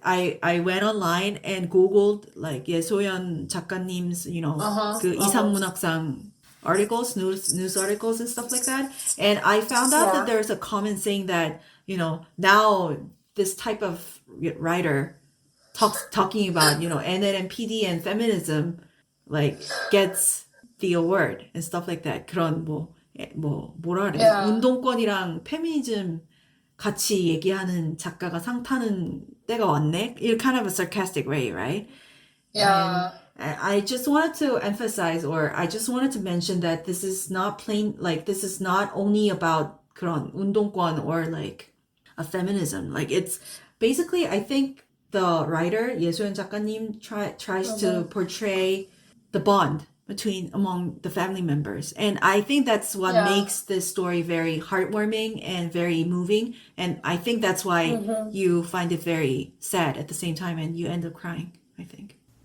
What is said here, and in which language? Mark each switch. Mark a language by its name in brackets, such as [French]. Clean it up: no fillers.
[English] I went online and Googled like Soyeon 작가님's 그 이상문학상 articles, news articles and stuff like that, and I found out that there's a comment saying that now this type of writer talking about NLMPD and feminism like gets the award and stuff like that. [Korean] 그런 뭐라 그래? [English] Yeah. [Korean] 운동권이랑 페미니즘 같이 얘기하는 작가가 상 타는 때가 왔네. [English] In kind of a sarcastic way, right? Yeah. And I just wanted to emphasize, or I just wanted to mention that this is not this is not only about 그런 운동권 or like a feminism. Like it's basically, I think the writer 예소연 작가님 tries to portray the bond among the family members, and I think that's what makes this story very heartwarming and very moving, and I think that's why you find it very sad at the same time and you end up crying, I think.